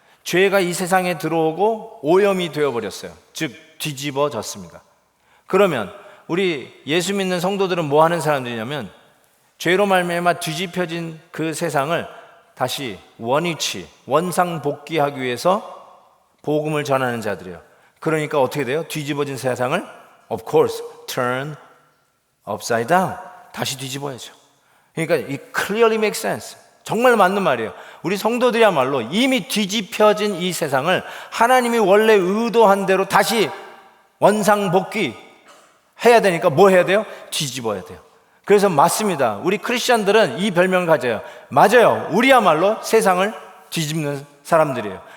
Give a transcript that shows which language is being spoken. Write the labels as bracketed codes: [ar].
[ko] 죄가 이 세상에 들어오고 오염이 되어버렸어요. 즉 뒤집어졌습니다. 그러면 우리 예수 믿는 성도들은 뭐 하는 사람들이냐면 죄로 말미암아 뒤집혀진 그 세상을 다시 원상복귀하기 위해서 복음을 전하는 자들이에요. 그러니까 어떻게 돼요? 뒤집어진 세상을 [en] of course turn upside down, [ko] 다시 뒤집어야죠. 그러니까 [en] it clearly makes sense. [ko] 정말 맞는 말이에요. 우리 성도들이야말로 이미 뒤집혀진 이 세상을 하나님이 원래 의도한 대로 다시 원상복귀 해야 되니까 뭐 해야 돼요? 뒤집어야 돼요. 그래서 맞습니다. 우리 크리스찬들은 이 별명을 가져요. 맞아요. 우리야말로 세상을 뒤집는 사람들이에요.